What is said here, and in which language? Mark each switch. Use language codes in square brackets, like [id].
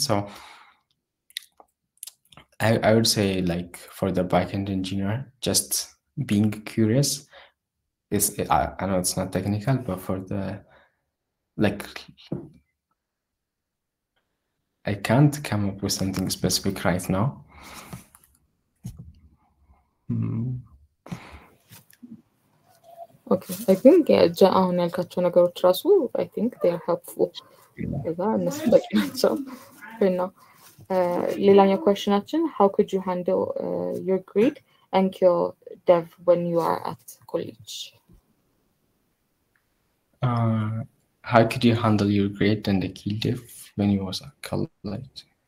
[en] So I would say like for the backend engineer, just being curious is I know it's not technical, but for the like I can't come up with something specific right now. Okay, I think [am] አሁን ያልካቸው ነገሮች ራሱ [en] I think they are helpful. [am] ከዛ እነሱ በቂ ናቸው [en] for now. [am] ሌላኛው [en] questionናችን how could you handle your grade and your dev when you are at college? How could you handle your grade and the key dev when you was at college?